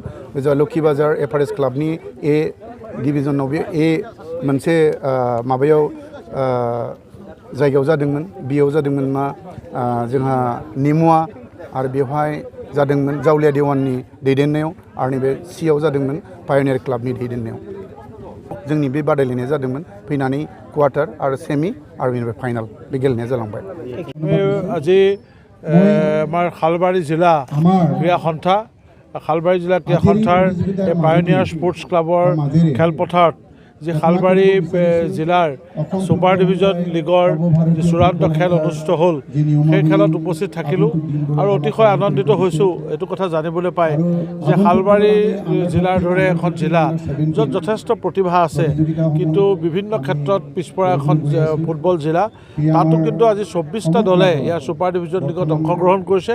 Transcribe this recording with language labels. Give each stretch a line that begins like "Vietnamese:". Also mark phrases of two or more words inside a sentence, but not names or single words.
Bodo: जा लोखि बाजार एफआरएस क्लाबनि ए डिभिजनाव बे ए मोनसे माबायाव जायगायाव जादोंमोन, बियाव जादोंमोन मा जोंहा निमुवा, आरो बेवहाय जादोंमोन जावलिया देवाननि दैदेननायाव, आरो नैबे सियाव जादोंमोन पायनियार क्लाबनि दैदेननायाव। जोंनि बे बादायलायनाया जादोंमोन फैनानै क्वार्टार आरो सेमि आरो बेनिफ्राय फाइनाल बे गेलेनाया जालांबाय।
Assamese: আজি আমাৰ খালবাৰী জিলা ক্ৰীড়া সন্থা, খালবাৰী জিলা ক্ৰীড়া সন্থাৰ পায়নিয়াৰ স্পৰ্টছ ক্লাবৰ খেলপথাৰত যি খালবাৰী জিলাৰ ছুপাৰ ডিভিজন লীগৰ যি চূড়ান্ত খেল অনুষ্ঠিত হ'ল, সেই খেলত উপস্থিত থাকিলোঁ আৰু অতিশয় আনন্দিত হৈছোঁ এইটো কথা জানিবলৈ পাই যে খালবাৰী জিলাৰ দৰে এখন জিলা য'ত যথেষ্ট প্ৰতিভা আছে কিন্তু বিভিন্ন ক্ষেত্ৰত পিছপৰা এখন ফুটবল জিলা, তাতো কিন্তু আজি 24টা দলে ইয়াৰ ছুপাৰ ডিভিজন লীগত অংশগ্ৰহণ কৰিছে।